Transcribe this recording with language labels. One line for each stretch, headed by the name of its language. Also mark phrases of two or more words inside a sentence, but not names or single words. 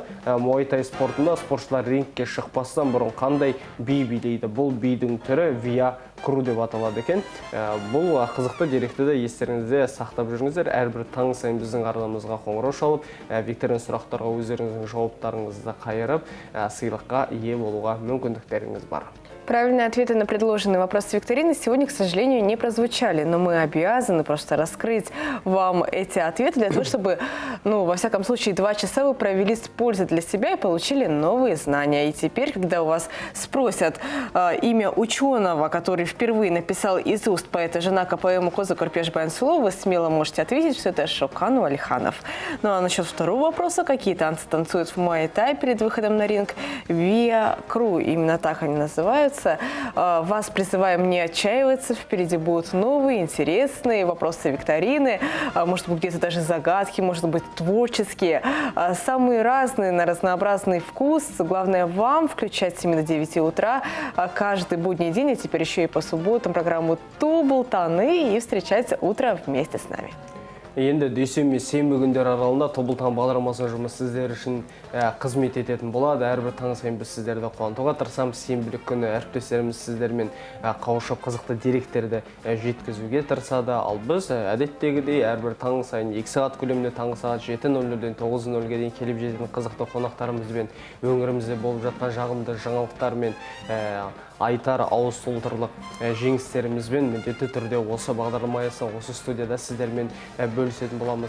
Kazakh: Муай-тай спортында спортшылар рингке шықпастан бұрын қандай би билейді? Бұл бидің түрі виа кру деп аталады екен. Бұл қызықты деректі де естеріңізде сақтап жүріңіздер. Әрбір таң сайын біздің арнамызға қоңырау шалып, викторина сұрақтарға өздеріңіздің жауаптарыңызды қайырып, сыйлыққа ие болуға мүмкіндіктеріңіз бар.
Russian: Правильные ответы на предложенные вопросы викторины сегодня, к сожалению, не прозвучали, но мы обязаны просто раскрыть вам эти ответы для того, чтобы, во всяком случае, 2 часа вы провели с пользой для себя и получили новые знания. И теперь, когда у вас спросят имя ученого, который впервые написал из уст поэта Жанака поэму «Козы Көрпеш баян сұлу», вы смело можете ответить, что это Шокан Уәлиханов. Ну а насчет второго вопроса, какие танцы танцуют в Муай-тай перед выходом на ринг? Виа кру, именно так они называются. Вас призываем не отчаиваться, впереди будут новые, интересные вопросы викторины, может быть, где-то даже загадки, может быть, творческие, самые разные, на разнообразный вкус. Главное вам включать с 7 до 9 утра каждый будний день, а теперь еще и по субботам программу «Тобыл таны» и встречать утро вместе с нами.
Kazakh: Енді дүйсенбі сенбі күндер аралығында Тобыл таң бағдарламасының жұмысы сіздер үшін қызмет ететін болады. Әрбір таң сайын біз сіздерді қуантуға тырысамыз. Сенбілік күні әріптестеріміз сіздермен қауышып қызықты деректерді жеткізуге тырысады. Ал біз әдеттегідей әрбір таң сайын 2 сағат көлемінде таңғы сағат 7:00-ден 9:00-ге дейін келіп жететін қызықты қонақтарымызбен өңірімізде болып жатқан жағымды жаңалықтармен айтар ауыз толтырылық жеңістерімізбен міндетті түрде осы бағдарлама аясында осы студияда сіздермен бөлісетін боламыз.